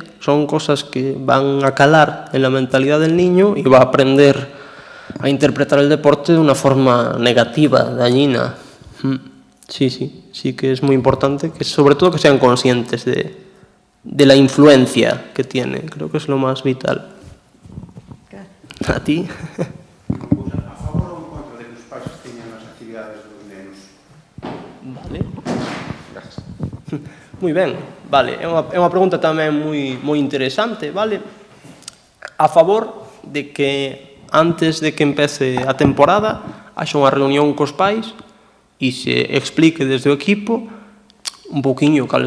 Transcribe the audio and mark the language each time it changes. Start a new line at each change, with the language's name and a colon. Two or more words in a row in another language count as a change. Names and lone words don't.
Spanish: Son cosas que van a calar en la mentalidad del niño y va a aprender a interpretar el deporte de una forma negativa, dañina. Sí que es muy importante, que sobre todo que sean conscientes de la influencia que tiene. Creo que es lo más vital. A ti.
Galician: A favor ou en contra de que os pais teñan as actividades dos nenos? Vale. Gracias. Moi ben, vale. É unha pregunta tamén moi interesante, vale? A favor de que antes de que empece a temporada haxa unha reunión cos pais e se explique desde o equipo un poquinho cales